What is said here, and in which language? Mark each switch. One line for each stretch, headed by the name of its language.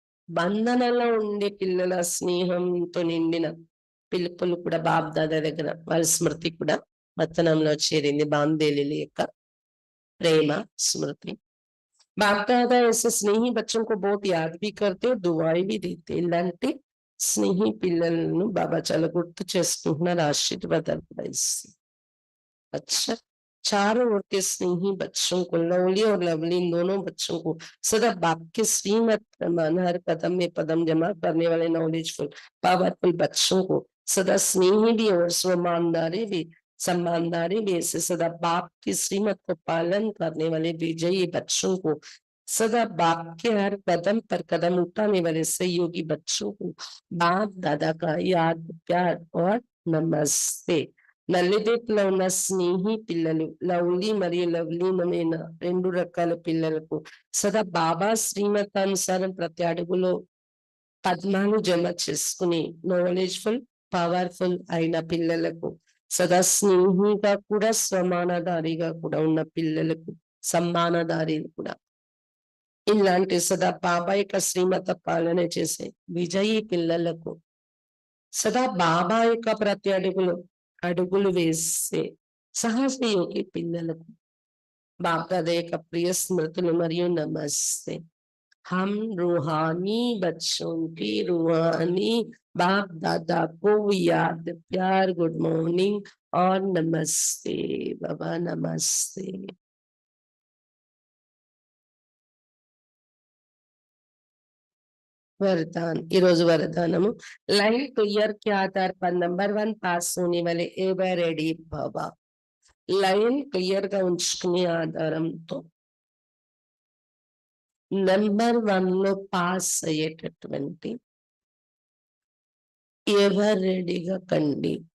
Telugu: బంధనలో ఉండే పిల్లల స్నేహంతో నిండిన పిలుపులు కూడా బాప్ దాదా దగ్గర వారి స్మృతి కూడా వతనంలో చేరింది. బాందేలి యొక్క ప్రేమ స్మృతి.
Hindi: बाप दादा ऐसे स्नेही बच्चों को बहुत याद भी करते और दुआएं भी देते.
Telugu: ఇలాంటి స్నేహి పిల్లలను బాబా చాలా గుర్తు చేసుకుంటున్నారు, ఆశీర్వాదాలు కూడా ఇస్తారు.
Hindi: अच्छा, चारों ओर के स्नेही बच्चों को, लवली और लवली इन दोनों बच्चों को सदा बाप के श्रीमत प्रमाण हर कदम में पदम जमा करने वाले नॉलेजफुल पावरफुल बच्चों को सदा स्नेही भी और सम्मानदारी भी ऐसे सदा बाप की श्रीमत को पालन करने वाले विजयी बच्चों को, सदा बाप के हर कदम पर कदम उठाने वाले सहयोगी बच्चों को बाप दादा का याद, प्यार और नमस्ते.
Telugu: నల్లిదీపులో ఉన్న స్నేహి పిల్లలు, లవ్లీ మరియు లవ్లీనమైన 2 రకాల పిల్లలకు సదా బాబా శ్రీమతానుసారం ప్రతి అడుగులో పద్మాలు జమ చేసుకుని నాలెడ్జ్ఫుల్, పవర్ఫుల్ అయిన పిల్లలకు, సదా స్నేహిగా కూడా సమానదారిగా కూడా ఉన్న పిల్లలకు, సమ్మానదారి కూడా, ఇలాంటి సదా బాబా యొక్క శ్రీమత పాలన చేసే విజయీ పిల్లలకు, సదా బాబా యొక్క ప్రతి అడుగులు వేసే సాహసయోగి పిల్లలకు
Hindi: बाप दादा का प्रिय स्मृति
Telugu: మరియు नमस्ते.
Hindi: हम रूहानी बच्चों की रूहानी बाप दादा को याद, प्यार, गुड मॉर्निंग और नमस्ते बाबा, नमस्ते. वरदान,
Telugu: ఈ రోజు వరదానము
Hindi: लाइन क्लियर के आधार पर नंबर 1 पास होने वाले एवर रेडी बाबा.
Telugu: లైన్ క్లియర్ గా ఉంచుకునే ఆధారంతో నెంబర్ 1 లో పాస్ అయ్యేటటువంటి ఎవరు రెడీగా కండి.